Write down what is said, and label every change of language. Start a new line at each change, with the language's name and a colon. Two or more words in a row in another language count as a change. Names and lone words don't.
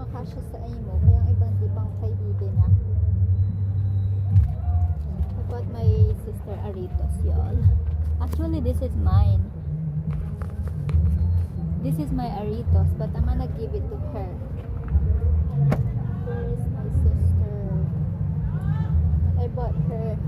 Hiligaynon: siya sa imo,
Filipino: kaya ang ibang di pang kaibigan na.
English: I bought my sister Aritos, y'all. Actually, this is mine. This is my Aritos, but I'm gonna give it to her. Where is my sister? I bought her.